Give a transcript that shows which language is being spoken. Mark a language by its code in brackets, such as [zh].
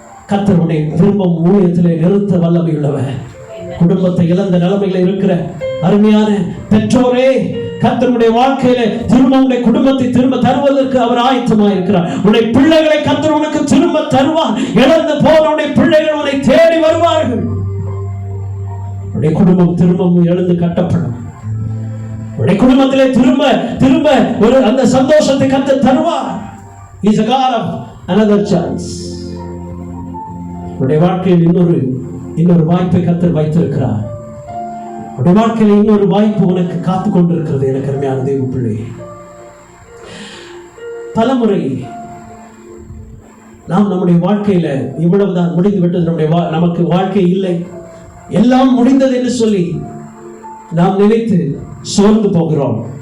[ta] கர்த்தர் உன்னை திரும்பவும் ஊழியத்திலே நிறுத்த வல்லமை உள்ளவர். குடும்பத்தை இழந்த நிலைமையில இருக்கிற அருமையான பெற்றோரே, கர்த்தருடைய வாழ்க்கையில திரும்ப உடைய குடும்பத்தை திரும்ப தருவதற்கு அவர் ஆயத்தமாக இருக்கிறார். உடைய பிள்ளைகளை கர்த்தர் உனக்கு திரும்ப தருவார். இழந்து போன உடைய பிள்ளைகள் உன்னை தேடி வருவார்கள். உடைய குடும்பம் திரும்பவும் எழுந்து கட்டப்படும். உடைய குடும்பத்திலே திரும்ப ஒரு அந்த சந்தோஷத்தை கர்த்தர் தருவார். [en] He is a God of another chance. [ta] உடைய வாழ்க்கையில் இன்னொரு வாய்ப்பை கர்த்தர் வைத்திருக்கிறார். உடைய வாழ்க்கையில் இன்னொரு வாய்ப்பு உனக்கு காத்து கொண்டிருக்கிறது. எனக்கு அருமையான தேவ பிள்ளை, பலமுறை நாம் நம்முடைய வாழ்க்கையில இவ்வளவுதான் முடிந்து விட்டது, நமக்கு வாழ்க்கை இல்லை, எல்லாம் முடிந்தது என்று சொல்லி நாம் நினைத்து சோர்ந்து போகிறோம்.